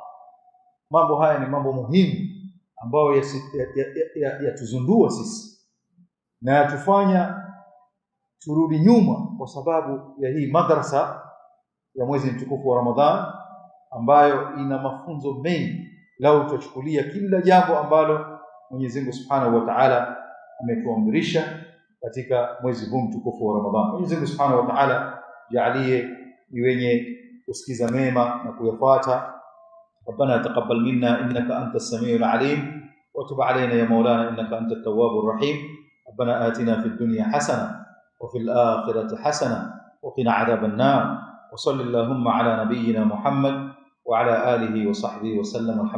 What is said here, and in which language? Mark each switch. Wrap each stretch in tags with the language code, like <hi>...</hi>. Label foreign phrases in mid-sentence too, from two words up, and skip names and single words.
<sw>Mambo haya ni mambo muhimu ambayo yatuzundua sisi na yatufanya turudi nyuma, kwa sababu ya hii madrasa ya mwezi mtukufu wa Ramadhan ambayo ina mafunzo mengi. Lau tutachukulia kila jambo ambalo Mwenyezi Mungu</sw> <ar>سبحانه وتعالى</ar> <sw>ametuamrisha katika mwezi huu mtukufu wa Ramadhan. Mwenyezi Mungu</sw> <ar>سبحانه وتعالى</ar> <sw>jalie ni wenye kusikiza mema na kuyafuata.</sw> <ar>ربنا تقبل منا إنك أنت السميع العليم وتب علينا يا مولانا إنك أنت التواب الرحيم. ربنا آتنا في الدنيا حسنة وفي الآخرة حسنة وقنا عذاب النار. وصل اللهم على نبينا محمد وعلى آله وصحبه وسلم.</ar>